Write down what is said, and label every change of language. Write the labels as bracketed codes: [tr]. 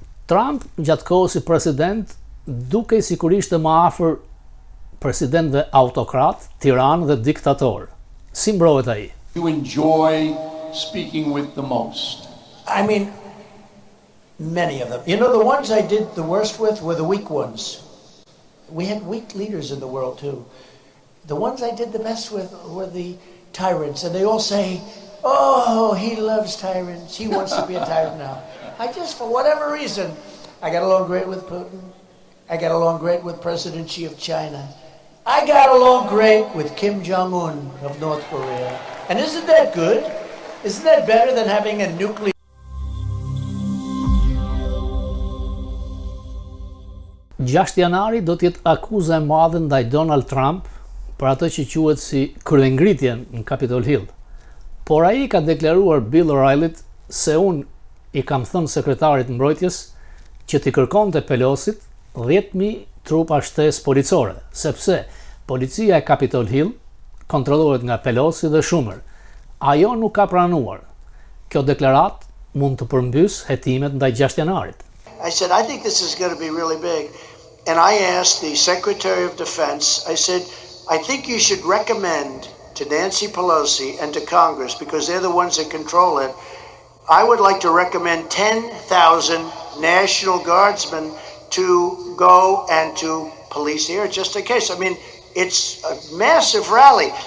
[sq] Trump, gjatë kohës si president, dukej sikur ishte më afër presidentëve autokrat, tiran dhe diktator. Si mbrohet ai? [en] You enjoy speaking with the most? I mean, many of them. You know, the ones I did the worst with were the weak ones. We had weak leaders in the world too. The ones I did the best with were the tyrants, and they all say, oh, he loves tyrants. He wants to be a tyrant now. I just, for whatever reason, I got along great with Putin. I got along great with President Xi of China. I got along great with Kim Jong-un of North Korea. And isn't that good? Isn't that better than having a nuclear... [sq] 6 janari do të jetë akuza e madhe ndaj Donald Trump për atë që quhet si kryengritjen në Capitol Hill. Por ai ka deklaruar Bill O'Reilly se unë i kam thënë sekretarit mbrojtjes që t'i kërkonte Pelosit 10.000 trupa shtesë policore, sepse policia e Capitol Hill kontrollohet nga Pelosi dhe Schumer. Ajo nuk ka pranuar. Kjo deklarat mund të përmbys hetimet ndaj 6 janarit. [en] I said, I think this is going to be really big. And I asked the Secretary of Defense, I said, I think you should recommend to Nancy Pelosi and to Congress, because they're the ones that control it, I would like to recommend 10,000 National Guardsmen to go and to police here just in case. I mean, it's a massive rally.